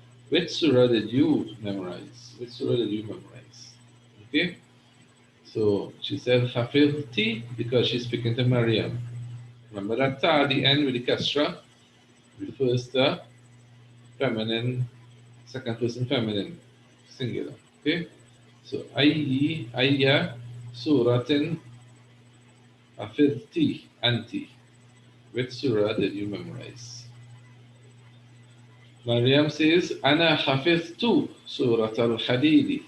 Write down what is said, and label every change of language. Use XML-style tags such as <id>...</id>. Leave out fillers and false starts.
<en>Which surah did you memorize? Which surah did you memorize? Okay, so she said حفظتي because she's speaking to Maryam. Remember that ta at the end with the kasra refers to feminine, second person feminine, singular. Okay, so</en> <ar>أي سورة حفظتي أنت?</ar> <en>Which surah did you memorize? Maryam says,</en> <ar>أنا حفظت سورة الحديد.</ar>